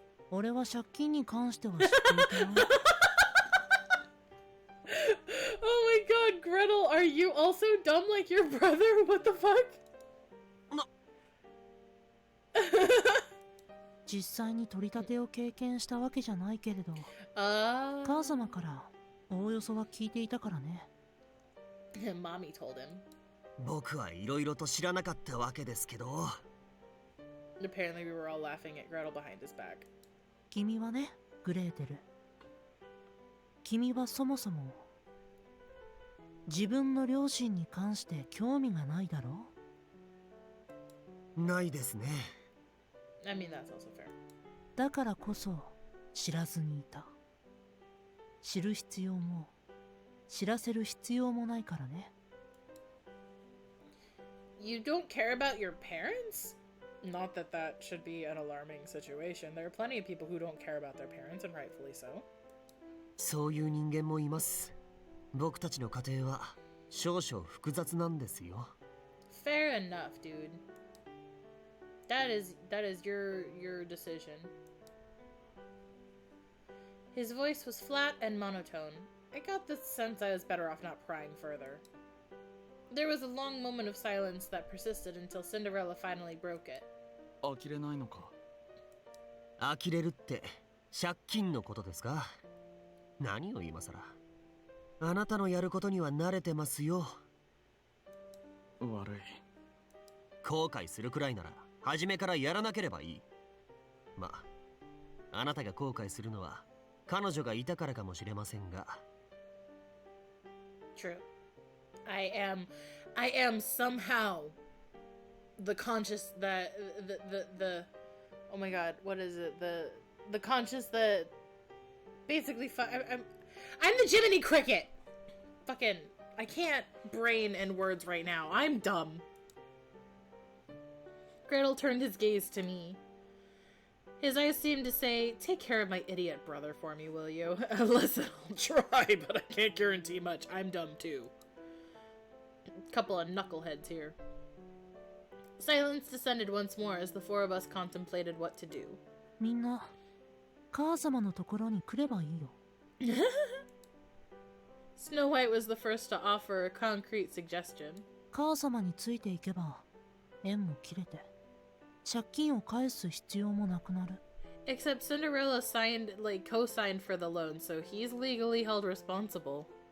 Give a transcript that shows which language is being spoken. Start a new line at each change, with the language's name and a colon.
Japanese: 俺は借金に関しては知っていたよ。
English: Oh my god, Gretel, are you also dumb like your brother? What the fuck?
Japanese: 実際に取り立てを経験したわけじゃないけれど、母様からおおよそは聞いていたからね。
English: Mommy told him.
Japanese: 僕はいろいろと知らなかったわけですけど。
English: Apparently we were all laughing at Gretel behind his back.
Japanese: 君はね、グレーテル。君はそもそも自分の両親に関して興味がないだろう？ないですね。
English: I mean, that's also fair.
Japanese: だからこそ知らずにいた。知る必要も知らせる必要もないからね。
English: You don't care about your parents? Not that that should be an alarming situation. There are plenty of people who don't care about their parents, and rightfully so.
Japanese: そういう人間もいます。僕たちの家庭は少々複雑なんですよ。
English: Fair enough, dude. That is your decision. His voice was flat and monotone. I got the sense I was better off not prying further. There was a long moment of silence that persisted until Cinderella finally broke it.
Japanese: 呆れないのか？呆れるって借金のことですか？何を今さら。あなたのやることには慣れてますよ。悪い。後悔するくらいなら初めからやらなければいい。まあ、あなたが後悔するのは彼女がいたからかもしれませんが。
English: True. I am somehow the conscious that the oh my god, what is it? The conscious that basically I'm the Jiminy Cricket. Fucking I can't brain and words right now. I'm dumb. Gretel turned his gaze to me. His eyes seemed to say, "Take care of my idiot brother for me, will you?" Listen, I'll try, but I can't guarantee much. I'm dumb too. Couple of knuckleheads here. Silence descended once more as the four of us contemplated what to do.
Japanese: みんな、母様のところに来ればいいよ。
English: Snow White was the first to offer a concrete suggestion.
Japanese: 母様についていけば、縁も切れて、借金を返す必要もなくなる。
English: Except Cinderella co-signed for the loan, so he's legally held responsible.